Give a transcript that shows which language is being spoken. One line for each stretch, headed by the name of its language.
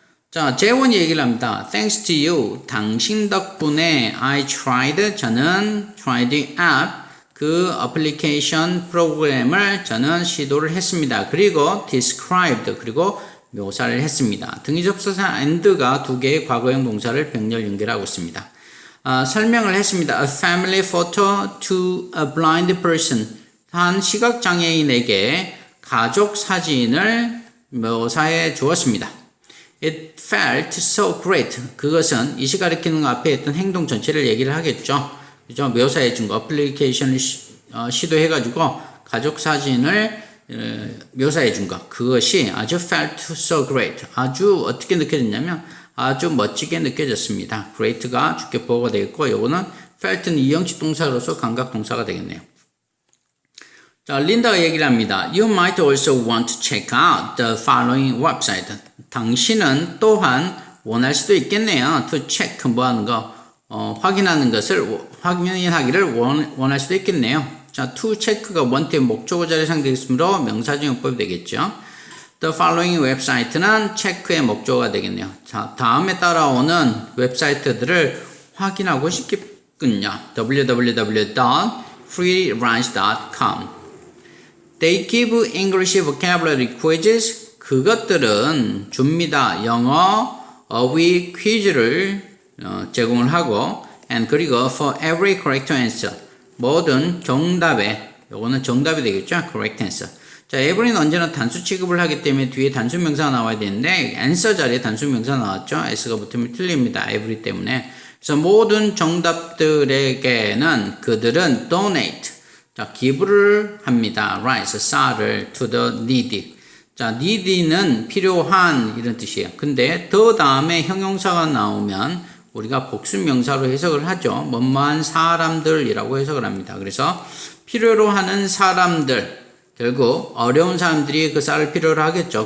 Korean: 자, 재원이 얘기를 합니다.
English: Thanks to you
Korean: 당신 덕분에
English: I tried
Korean: 저는 tried app 그 어플리케이션 프로그램을 저는 시도를 했습니다. 그리고 described 그리고 묘사를 했습니다. 등위접수사 and가 두 개의 과거형 동사를 병렬 연결하고 있습니다. 설명을 했습니다. A family photo to a blind person 한 시각장애인에게 가족 사진을 묘사해 주었습니다.
English: It felt so great.
Korean: 그것은 이 시가 가리키는 앞에 있던 행동 전체를 얘기를 하겠죠. 그죠? 묘사해 준 거, 어플리케이션을 시도해가지고 가족 사진을 묘사해 준 거. 그것이 아주
English: felt so great.
Korean: 아주 어떻게 느껴졌냐면 아주 멋지게 느껴졌습니다. great가 주격 보호가 되겠고 요거는 felt는 이형식 동사로서 감각 동사가 되겠네요. 자, 린다가 얘기를 합니다.
English: You might also want to check out the following website.
Korean: 당신은 또한 원할 수도 있겠네요.
English: To check
Korean: 뭐 하는 거 확인하는 것을 확인하기를 원할 수도 있겠네요. 자, to check가 원태 목적어 자리에 사용되겠으므로 명사적 용법이 되겠죠. The following website는 체크의 목적어가 되겠네요. 자, 다음에 따라오는 웹사이트들을 확인하고 싶군요.
English: www.freelance.com They give English vocabulary quizzes.
Korean: 그것들은 줍니다. 영어 어휘 퀴즈를 제공을 하고 and 그리고
English: for every correct answer
Korean: 모든 정답에 요거는 정답이 되겠죠.
English: correct answer.
Korean: 자, every는 언제나 단수 취급을 하기 때문에 뒤에 단수 명사가 나와야 되는데 answer 자리에 단수 명사 나왔죠. s가 붙으면 틀립니다. every 때문에. 그래서 모든 정답들에게는 그들은 donate 자, 기부를 합니다.
English: raise
Korean: 쌀을
English: to the needy.
Korean: 자, needy는 필요한 이런 뜻이에요. 근데 더 다음에 형용사가 나오면 우리가 복수명사로 해석을 하죠. 뭐뭐한 사람들이라고 해석을 합니다. 그래서 필요로 하는 사람들, 결국 어려운 사람들이 그 쌀을 필요로 하겠죠.